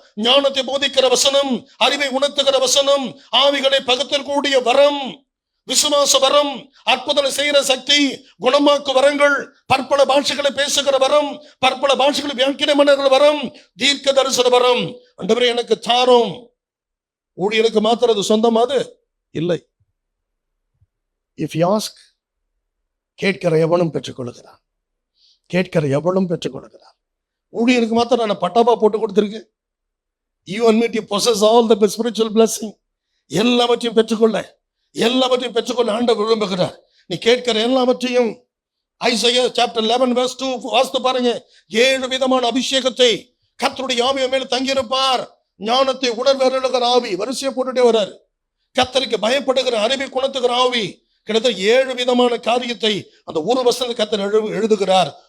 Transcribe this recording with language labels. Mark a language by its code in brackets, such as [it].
[ta] ஞானத்தை போதிக்கிற வசனம், அறிவை உணர்த்துகிற வசனம், ஆவிகளை பகுத்தக்கூடிய வரம், விசுவாச வரம், அற்புதம் செய்கிற சக்தி, குணமாக்கு வரங்கள், பற்பல பாஷைகளை பேசுகிற வரம், பற்பல பாஷைகளை வியாக்கியம் பண்ணுகிற வரம், தீர்க்க தரிசன வரம் ஆண்டவரே எனக்கு தாரும். ஊழியருக்கு மாத்திரம் அது சொந்தமாது இல்லை. [en] if you ask, [ta] கேட்கிற எவனும் பெற்றுக்கொள்கிறான், கேட்கிற எவனும் பெற்றுக்கொள்கிறான். ஊழியருக்கு மாத்திரம் நான் பட்டாபா போட்டு கொடுத்துருக்கேன். [en] You and me to possess all the spiritual blessing. [ta] எல்லாவற்றையும் பெற்றுக்கொள்ள, எல்லாவற்றையும் பெற்றுக்கொள்ள ஆண்டவர் விரும்புகிறார். நீ கேட்கிற எல்லாவற்றையும் ஐசையா சாப்டர் 11 verse 2 வாசித்து பாருங்க. 7 விதமான அபிஷேகத்தை கர்த்தருடைய ஆவி மேல தங்கியிருப்பார். ஞானத்தை உணர்வருளுகிற ஆவி, வரிசையை போட்டுட்டே வர்றாரு. கர்த்தருக்கு பயப்படுகிற அறிவை குணத்துகிற ஆவி, கிட்டத்தட்ட 7 விதமான காரியத்தை அந்த ஒரு வசனத்தை கர்த்தர் எழுதுகிறார்.